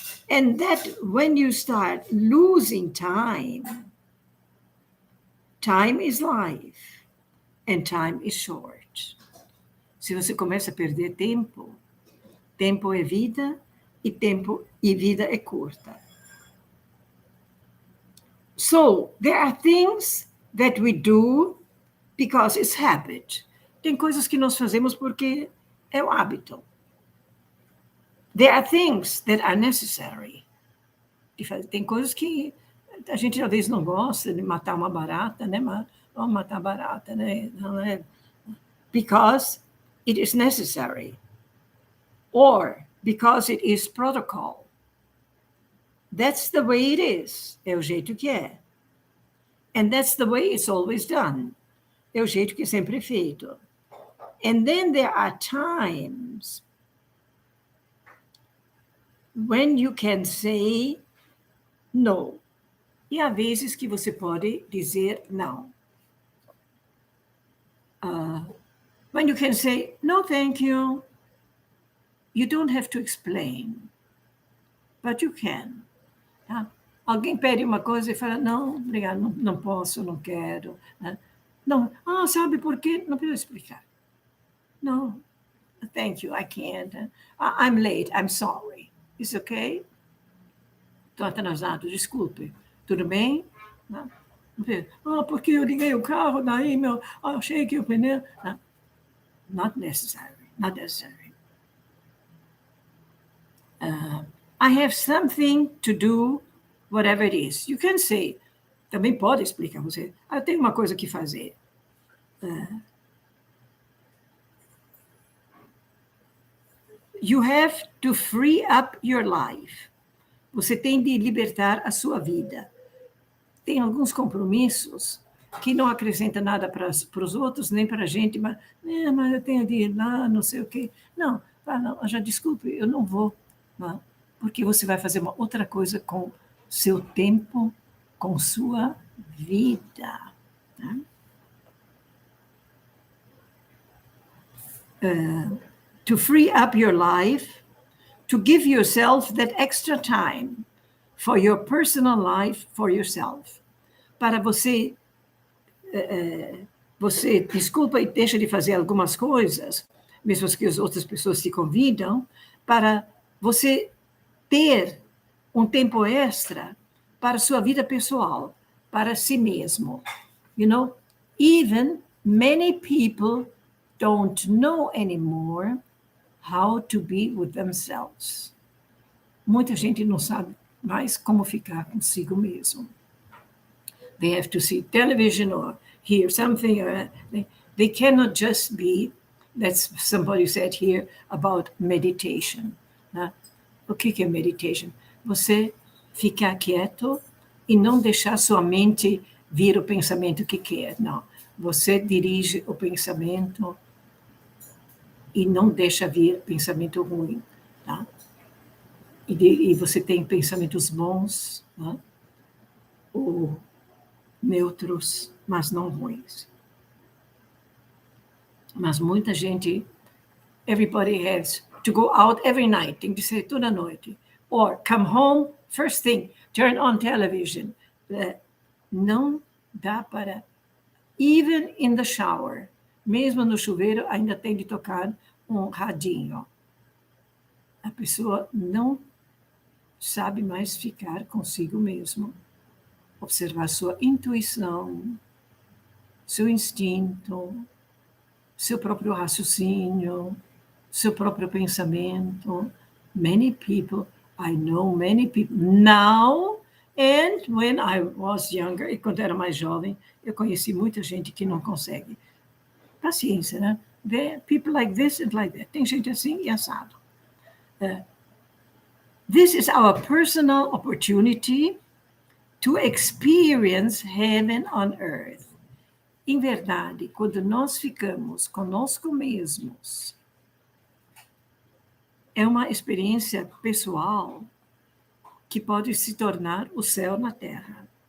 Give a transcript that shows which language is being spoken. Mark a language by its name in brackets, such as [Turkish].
[English] And that when you start losing time, time is life and time is short. [Portuguese] Se você começa a perder tempo, tempo é vida e vida é curta. [English] So, there are things that we do because it's habit. [Portuguese] Tem coisas que nós fazemos porque é o hábito. [English] There are things that are necessary. [Portuguese] Tem coisas que a gente talvez não gosta de matar uma barata, né? Vamos matar a barata, né? [English] Because it is necessary. Or because it is protocol. That's the way it is. [Portuguese] É o jeito que é. [English] And that's the way it's always done. [Portuguese] É o jeito que é sempre feito. [English] And then there are times when you can say no. [Portuguese] E há vezes que você pode dizer não. [English] When you can say, no, thank you. You don't have to explain. But you can. Tá? [Portuguese] Alguém pede uma coisa e fala, não, obrigado, não posso, não quero. Né? Não, sabe por quê? Não precisa explicar. [English] No, thank you, I can't. I'm late, I'm sorry. Is okay? [Portuguese] Estou atrasado, desculpe. Tudo bem? Não. Porque eu liguei o carro, daí achei que o pneu... Não. [English] Not necessary, not necessary. I have something to do, whatever it is. You can say, [Portuguese] também pode explicar você, eu tenho uma coisa que fazer. [English] You have to free up your life. [Portuguese] Você tem de libertar a sua vida. Tem alguns compromissos que não acrescentam nada para os outros, nem para a gente, mas eu tenho de ir lá, não sei o quê. Não, já desculpe, eu não vou. Não, porque você vai fazer uma outra coisa com seu tempo, com sua vida. Tá? [English] To free up your life, to give yourself that extra time for your personal life, for yourself. [Portuguese] Para você desculpa e deixa de fazer algumas coisas, mesmo que as outras pessoas te convidam, para você ter um tempo extra para sua vida pessoal, para si mesmo. [English] You know, even many people don't know anymore how to be with themselves. [Portuguese] Muita gente não sabe mais como ficar consigo mesmo. [English] They have to see television or hear something. They cannot just be That's somebody said here about meditation. [Portuguese] Né? O que é meditation? Você ficar quieto e não deixar sua mente vir o pensamento que quer. Não. Você dirige o pensamento e não deixa vir pensamento ruim. Tá? E você tem pensamentos bons, né? Ou neutros, mas não ruins. Mas muita gente, [English] everybody has to go out every night, [Portuguese] tem que ser toda noite. [English] Or come home, first thing, turn on television. [Portuguese] Não dá para, [English] even in the shower, [Portuguese] mesmo no chuveiro, ainda tem de tocar um radinho. A pessoa não sabe mais ficar consigo mesmo. Observar sua intuição, seu instinto, seu próprio raciocínio, seu próprio pensamento. [English] Many people, I know many people now, and when I was younger, [Portuguese] e quando era mais jovem, eu conheci muita gente que não consegue. Paciência, né? [English] People like this and like that. [Portuguese] Tem gente assim e assado. [English] This is our personal opportunity to experience heaven on earth. [Portuguese] Em verdade, quando nós ficamos conosco mesmos, é uma experiência pessoal que pode se tornar o céu na terra.